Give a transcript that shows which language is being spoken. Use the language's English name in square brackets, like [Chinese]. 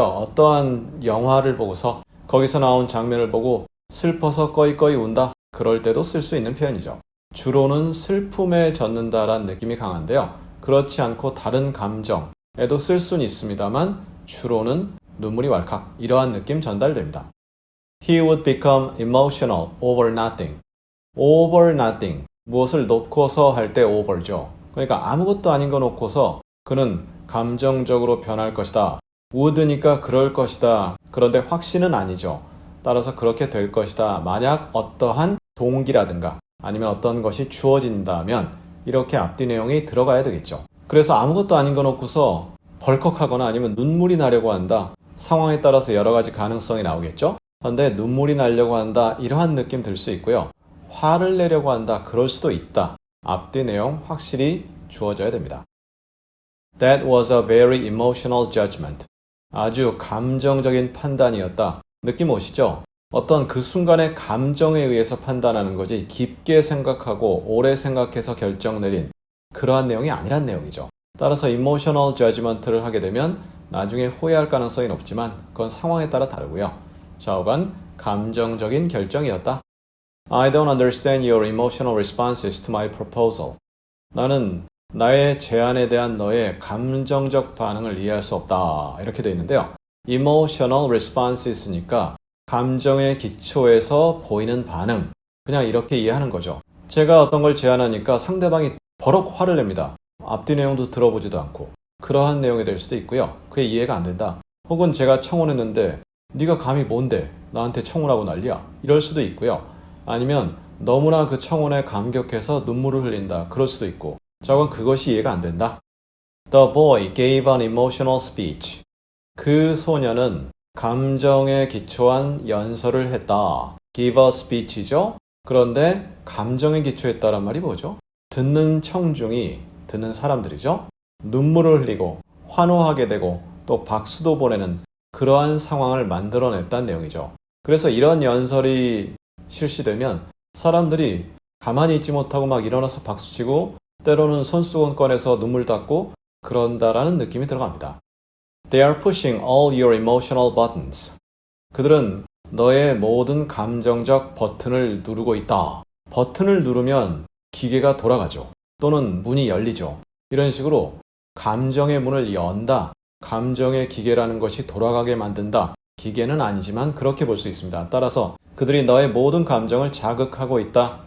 [Korean] 어떠한 영화를 보고서 거기서 나온 장면을 보고 슬퍼서 꺼이꺼이 운다. 그럴 때도 쓸 수 있는 표현이죠. 주로는 슬픔에 젖는다라는 느낌이 강한데요. 그렇지 않고 다른 감정에도 쓸 수는 있습니다만 주로는 눈물이 왈칵 이러한 느낌 전달됩니다. [English] He would become emotional over nothing. over nothing. [Korean] 무엇을 놓고서 할 때 over죠. 그러니까 아무것도 아닌 거 놓고서 그는 감정적으로 변할 것이다. would니까 그럴 것이다. 그런데 확신은 아니죠. 따라서 그렇게 될 것이다. 만약 어떠한 동기라든가 아니면 어떤 것이 주어진다면 이렇게 앞뒤 내용이 들어가야 되겠죠. 그래서 아무것도 아닌 거 놓고서 벌컥하거나 아니면 눈물이 나려고 한다. 상황에 따라서 여러 가지 가능성이 나오겠죠. 그런데 눈물이 나려고 한다. 이러한 느낌 들 수 있고요. 화를 내려고 한다. 그럴 수도 있다. 앞뒤 내용 확실히 주어져야 됩니다. [English] That was a very emotional judgment. [Korean] 아주 감정적인 판단이었다. 느낌 오시죠? 어떤 그 순간의 감정에 의해서 판단하는 거지 깊게 생각하고 오래 생각해서 결정 내린 그러한 내용이 아니란 내용이죠. 따라서 [English] emotional judgment [Korean] 를 하게 되면 나중에 후회할 가능성이 높지만 그건 상황에 따라 다르고요. 좌우간 감정적인 결정이었다. [English] I don't understand your emotional responses to my proposal. [Korean] 나는 나의 제안에 대한 너의 감정적 반응을 이해할 수 없다. 이렇게 되어 있는데요. [English] emotional responses [Korean] 니까 감정의 기초에서 보이는 반응. 그냥 이렇게 이해하는 거죠. 제가 어떤 걸 제안하니까 상대방이 버럭 화를 냅니다. 앞뒤 내용도 들어보지도 않고. 그러한 내용이 될 수도 있고요. 그게 이해가 안 된다. 혹은 제가 청혼했는데 네가 감히 뭔데 나한테 청혼하고 난리야. 이럴 수도 있고요. 아니면 너무나 그 청혼에 감격해서 눈물을 흘린다. 그럴 수도 있고. 저건 그것이 이해가 안 된다. [English] The boy gave an emotional speech. [Korean] 그 소녀는 감정에 기초한 연설을 했다. [English] give a speech죠. [Korean] 그런데 감정에 기초했다란 말이 뭐죠? 듣는 청중이, 듣는 사람들이죠. 눈물을 흘리고 환호하게 되고 또 박수도 보내는 그러한 상황을 만들어냈다는 내용이죠. 그래서 이런 연설이 실시되면 사람들이 가만히 있지 못하고 막 일어나서 박수치고 때로는 손수건 꺼내서 눈물 닦고 그런다라는 느낌이 들어갑니다. [English] They are pushing all your emotional buttons. [Korean] 그들은 너의 모든 감정적 버튼을 누르고 있다. 버튼을 누르면 기계가 돌아가죠. 또는 문이 열리죠. 이런 식으로 감정의 문을 연다. 감정의 기계라는 것이 돌아가게 만든다. 기계는 아니지만 그렇게 볼 수 있습니다. 따라서 그들이 너의 모든 감정을 자극하고 있다.